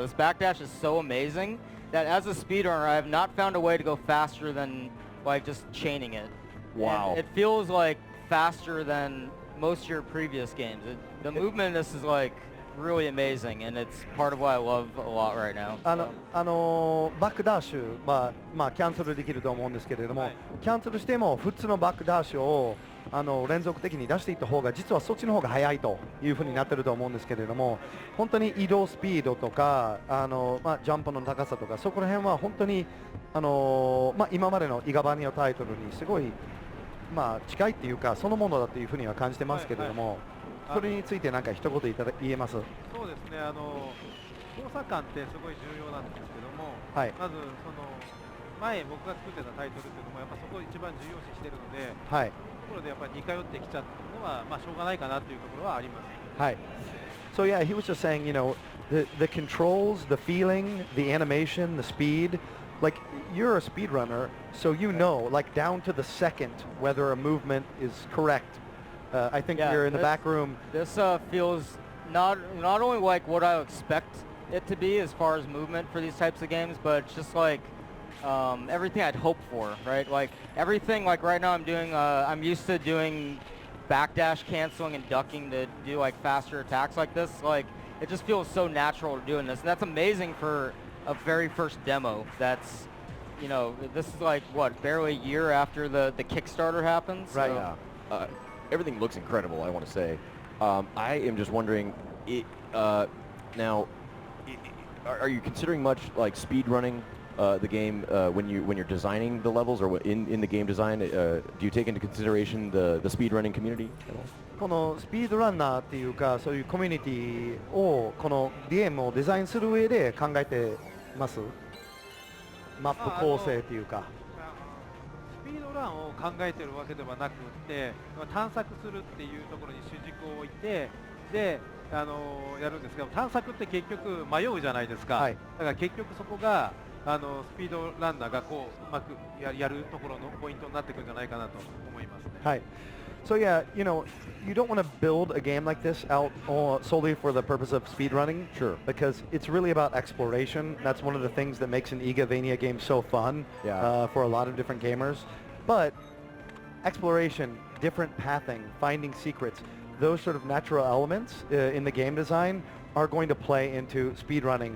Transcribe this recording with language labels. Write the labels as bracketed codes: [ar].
[en] This backdash is so amazing that as a speedrunner, I have not found a way to go faster than like just chaining it. Wow. And it feels like faster than most of your previous games. The movement in this is like really amazing, and it's part of what I love a lot right now. [ja] バックダッシュは、キャンセルできると思うんですけれども、キャンセルしても普通のバックダッシュを連続的に出していった方が実はそっちの方が速いというふうになってると思うんですけれども、本当に移動スピードとかジャンプの高さとかそこら辺は本当に今までのイガバニのタイトルにすごい近いっていうかそのものだというふうには感じてますけれども、それについて何か一言言えます？そうですね。操作感ってすごい重要なんですけども、はい、まずその前僕が作ってたタイトルっていうのもやっぱそこを一番重要視してるので、はい、ところでやっぱり似通ってきちゃったのはしょうがないかなっていうところはあります。はい。 [en] So yeah, he was just saying, you know, the controls, the feeling, the animation, the speed. Like you're a speedrunner, so you know, like down to the second, whether a movement is correct. I think you're in the back room. This feels not only like what I expect it to be as far as movement for these types of games, but it's just like everything I'd hope for, right? Like everything, like right now I'm used to doing backdash canceling and ducking to do like faster attacks like this. Like it just feels so natural doing this, and that's amazing for a very first demo. That's, you know, this is like what, barely a year after the Kickstarter happened. Right. So. Yeah. Everything looks incredible, I want to say. I am just wondering, now, are you considering much like speed running the game when you're designing the levels or in the game design? Do you take into consideration the speed running community at all? [ja] このスピードランナーっていうかそういうコミュニティをこのゲームをデザインする上で考えてます？マップ構成っていうか。スピードドランを考えてるわけではなくて、探索するっていうところに主軸を置いて、でやるんですけど、探索って結局迷うじゃないですか、はい、だから結局そこがスピードランナーがこううまくやるところのポイントになってくるんじゃないかなと思いますね。はい. [en] So yeah, you know, you don't want to build a game like this out solely for the purpose of speedrunning. Sure. Because it's really about exploration. That's one of the things that makes an Igavania game so fun for a lot of different gamers. But exploration, different pathing, finding secrets, those sort of natural elements in the game design are going to play into speedrunning.